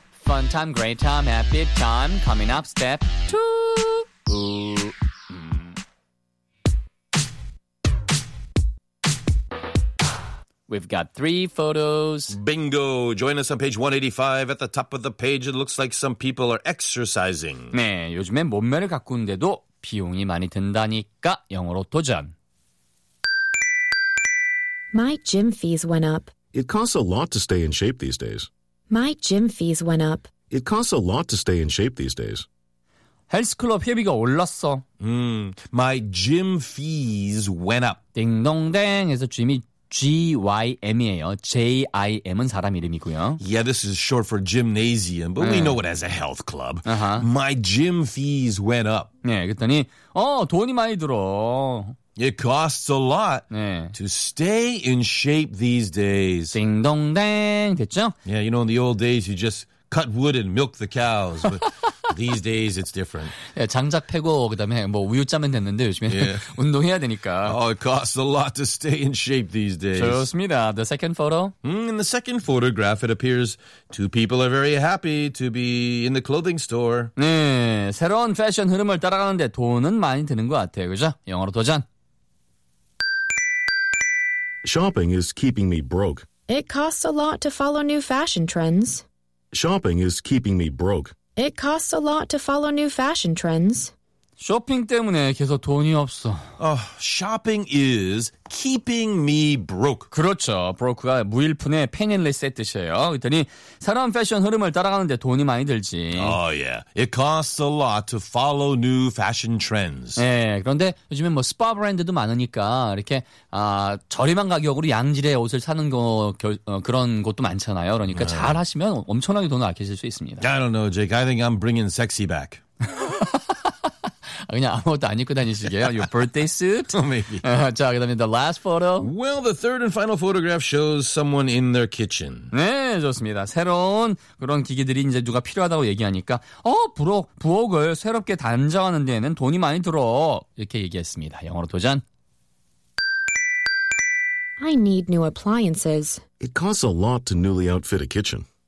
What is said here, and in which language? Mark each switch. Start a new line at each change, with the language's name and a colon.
English: Fun time, great time, happy time, coming up, step two. Ooh. We've got three photos. Bingo. Join us on page 185. At the top of the page, it looks like some people are exercising.
Korean: 네, 요즘에 몸매를 가꾸는데도 비용이 많이 든다니까 영어로 도전.
English: My gym fees went up. It costs a lot to stay in shape these days. My gym fees went up. It costs a lot to stay in shape these days.
Korean: 헬스클럽 회비가 올랐어.
English: My gym fees went up.
Korean: 딩동댕에서 짐이 G-Y-M이에요. J-I-M은 사람 이름이고요.
English: Yeah, this is short for gymnasium, but
Korean: 네.
English: we know it as a health club. Uh-huh. My gym fees went up.
Korean: 네, 그랬더니 돈이 많이 들어.
English: It costs a lot
Korean: 네.
English: to stay in shape these days.
Korean: 딩동댕 됐죠?
English: Yeah, you know, in the old days, you just cut wood and milk the cows, but these days it's different.
Korean: 예, 장작 패고 그다음에 뭐 우유 짜면 됐는데 요즘에 yeah. 운동해야 되니까.
English: Oh, it costs a lot to stay in shape these days.
Korean: 좋습니다.
English: The second photo. In the second photograph, it appears two people are very happy to be in the clothing store.
Korean: 네, 새로운 패션 흐름을 따라가는데 돈은 많이 드는 것 같아요, 그죠? 영어로 도전.
English: Shopping is keeping me broke. It costs a lot to follow new fashion trends. Shopping is keeping me broke. It costs a lot to follow new fashion trends.
Korean: 쇼핑 때문에 계속 돈이 없어.
English: Shopping is keeping me broke.
Korean: 그렇죠. Broke가 무일푼의 penniless의 뜻이에요. 그랬더니 새로운 패션 흐름을 따라가는데 돈이 많이 들지.
English: Oh yeah. It costs a lot to follow new fashion trends.
Korean: 네. 그런데 요즘에 뭐 스파 브랜드도 많으니까 이렇게 저렴한 가격으로 양질의 옷을 사는 거 그런 곳도 많잖아요. 그러니까 잘 하시면 엄청나게 돈을 아끼실 수 있습니다.
English: I don't know, Jake. I think I'm bringing sexy back.
Korean: 그냥 아무것도 안 입고 다니시게요.
English: Your birthday suit. Oh, maybe.
Korean: 자, 그 다음에
English: the last photo. Well, the third and final photograph shows someone in their kitchen.
Korean: 네, 좋습니다. 새로운 그런 기기들이 이제 누가 필요하다고 얘기하니까 부엌을 새롭게 단장하는 데에는 돈이 많이 들어. 이렇게 얘기했습니다. 영어로 도전.
English: I need new appliances. It costs a lot to newly outfit a kitchen.